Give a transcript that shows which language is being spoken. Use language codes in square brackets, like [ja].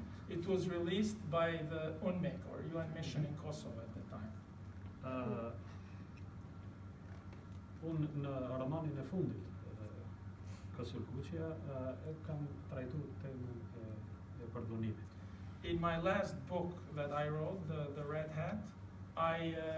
[en] It was released by the UNMIK, or UN mission in Kosovo at the time. [sq] Unë në romanin e fundit, Kësulkuqja, e kam trajtuar temën e pardonimit. [en] In my last book that I wrote, the Red Hat, I